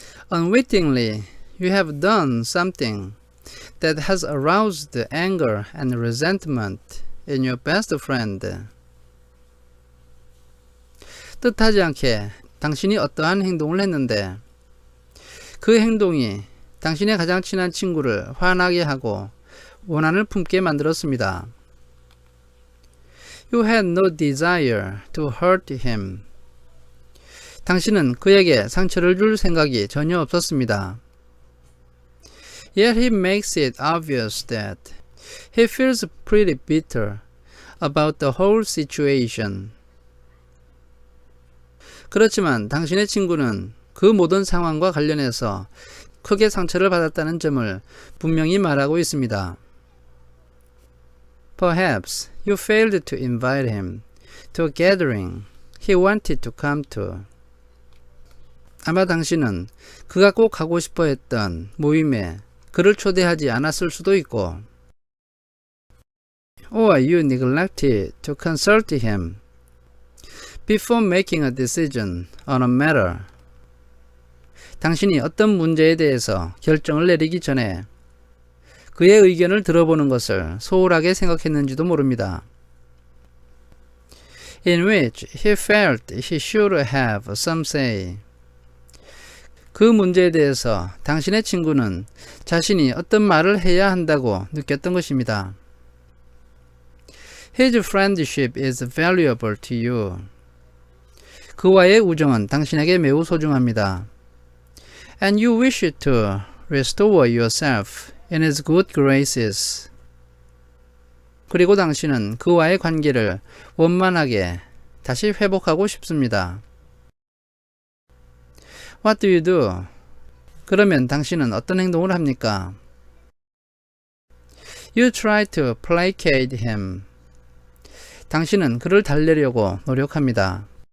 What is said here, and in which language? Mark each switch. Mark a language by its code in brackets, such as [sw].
[en] Unwittingly, you have done something that has aroused anger and resentment in your best friend. [ko] 뜻하지 않게 당신이 어떠한 행동을 했는데 그 행동이 당신의 가장 친한 친구를 화나게 하고 원한을 품게 만들었습니다. [en] You had no desire to hurt him. [ko] 당신은 그에게 상처를 줄 생각이 전혀 없었습니다. [en] Yet he makes it obvious that he feels pretty bitter about the whole situation. [ko] 그렇지만 당신의 친구는 그 모든 상황과 관련해서 크게 상처를 받았다는 점을 분명히 말하고 있습니다. [en] Perhaps you failed to invite him to a gathering he wanted to come to. [ko] 아마 당신은 그가 꼭 가고 싶어 했던 모임에 그를 초대하지 않았을 수도 있고, [en] or you neglected to consult him before making a decision on a matter. [ko] 당신이 어떤 문제에 대해서 결정을 내리기 전에 그의 의견을 들어보는 것을 소홀하게 생각했는지도 모릅니다. [en] In which he felt he should have some say. [ko] 그 문제에 대해서 당신의 친구는 자신이 어떤 말을 해야 한다고 느꼈던 것입니다. [en] His friendship is valuable to you. [ko] 그와의 우정은 당신에게 매우 소중합니다. [en] And you wish to restore yourself in his good graces. [ko] 그리고 당신은 그와의 관계를 원만하게 다시 회복하고 싶습니다. [en] What do you do? [ko] 그러면 당신은 어떤 행동을 합니까? [en] You try to placate him. [ko] 당신은 그를 달래려고 노력합니다.